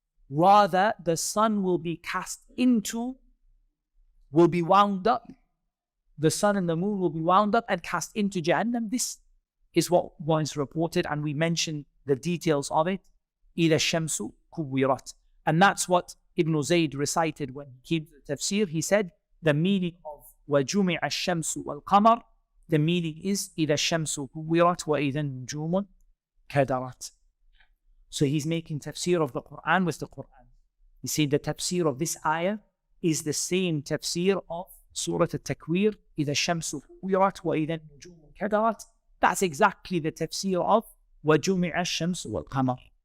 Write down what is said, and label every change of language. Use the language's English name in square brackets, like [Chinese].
[English] Rather, the sun will be cast into, will be wound up. The sun and the moon will be wound up and cast into Jahannam. This is what was reported, and we mentioned the details of it. [Arabic] إِذَا الشَّمْسُ كُوِّرَتْ. [English] And that's what Ibn Zayd recited when he came to the tafsir. [Arabic] He said the meaning of وَجُمِعَ الشَّمْسُ وَالْقَمَرُ, the meaning is إِذَا الشَّمْسُ كُوِّرَتْ وَإِذَا النُّجُومُ كَدَرَتْ. [English] So he's making tafsir of the Quran with the Quran. He said the tafsir of this ayah is the same tafsir of Surah Al-Takwir, إِذَا الشَّمْسُ كُوِّرَتْ وَإِذَا النُّجُومُ كَدَرَتْ. That's exactly the tafsir of وَجُمِعَ الشَّمْسُ وَالْقَمَرُ.